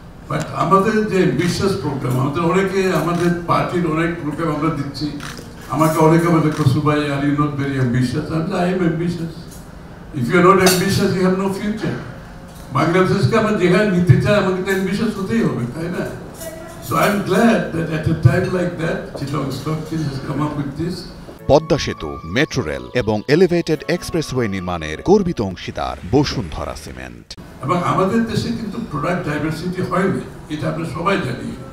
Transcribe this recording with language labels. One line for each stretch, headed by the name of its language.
Bangla: But আমাদের যে বিশ্বাস প্রোগ্রাম, আমাদের অনেকে আমাদের পার্টির অনেক প্রোগ্রাম আমরা দিচ্ছি, আমাকে অনেকে বলে খসরু ভাই,
English: Are you not very ambitious. I am ambitious. If you are not ambitious, you have no future.
Bangla: বাংলাদেশকে আমরা যেখানে নিতে চাই, আমাকে তো অ্যাম্বিশিয়াস হতেই হবে, তাই না?
English: So I'm glad that at a time like that, Chittagong Stock Exchange has come up with this.
Bangla: Padma সেতু, মেট্রো রেল এবং এলিভেটেড এক্সপ্রেসওয়ে নির্মাণের গর্বিত অংশীদার বসুন্ধরা সিমেন্ট। এবং আমাদের দেশে কিন্তু প্রোডাক্ট ডাইভার্সিটি হয়নি, এটা আমরা সবাই জানি।